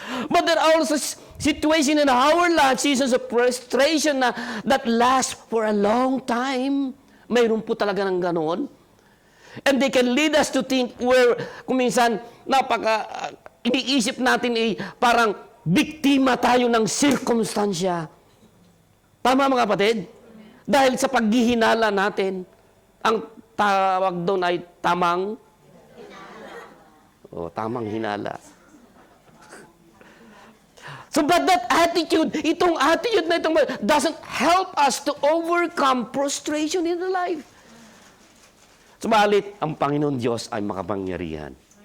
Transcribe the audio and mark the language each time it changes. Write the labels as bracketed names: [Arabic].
[English] But there are also situations in our life, seasons of frustration that last for a long time. [Filipino] Mayroon po talaga ng ganoon. [English] And they can lead us to think where, [Filipino] kung minsan, iniisip natin parang biktima tayo ng sirkumstansya. Tama mga kapatid? Dahil sa paghihinala natin, ang tawag doon ay tamang hinala. [English] So, but that attitude, [Filipino] itong attitude na itong [English] doesn't help us to overcome frustration in the life. [Filipino] Subalit, ang Panginoon Diyos ay makapangyarihan.